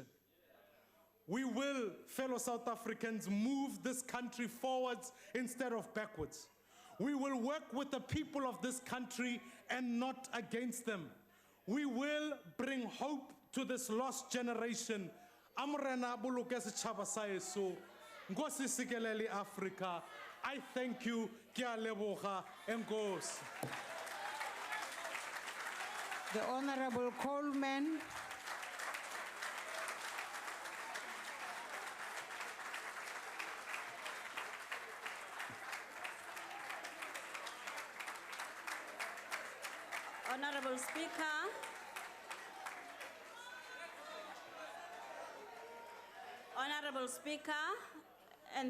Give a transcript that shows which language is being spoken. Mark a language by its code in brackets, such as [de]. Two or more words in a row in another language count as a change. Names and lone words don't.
[en] We will, fellow South Africans, move this country forwards instead of backwards. We will work with the people of this country and not against them. We will bring hope to this lost generation. [st] Amrena buluke setjhaba sa heso. [xh] Nkosi sikelele Africa. [en] I thank you. [tn] Ke a leboga. [xh] Enkosi. [en] The Honorable Coleman. Honorable Speaker, Honorable Speaker and the